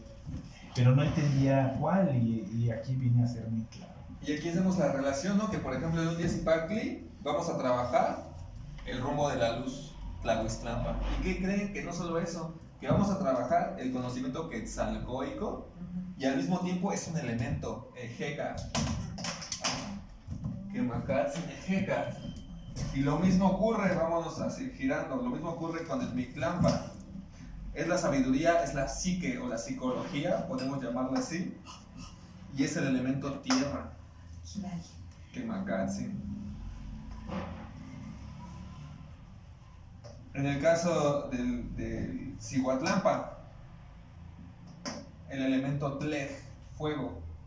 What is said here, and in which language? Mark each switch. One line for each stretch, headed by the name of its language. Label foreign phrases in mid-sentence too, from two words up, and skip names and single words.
Spanish: Pero no entendía cuál, y aquí vine a ser muy claro. Y aquí hacemos la relación, ¿no? Que por ejemplo en un Yesipacli vamos a trabajar el rumbo de la luz, Tlahuiztlampa. ¿Y qué creen? Que no solo eso, que vamos a trabajar el conocimiento quetzalcóico y al mismo tiempo es un elemento, ejega.
Nahuatl languages: Quemacatzin, ejega.
Spanish: Y lo mismo ocurre, vámonos así girando, lo mismo ocurre con el Mictlampa. Es la sabiduría, es la psique o la psicología, podemos llamarla así, y es el elemento tierra. Quemacatzin. En el caso del Cihuatlampa, el elemento tlej, fuego.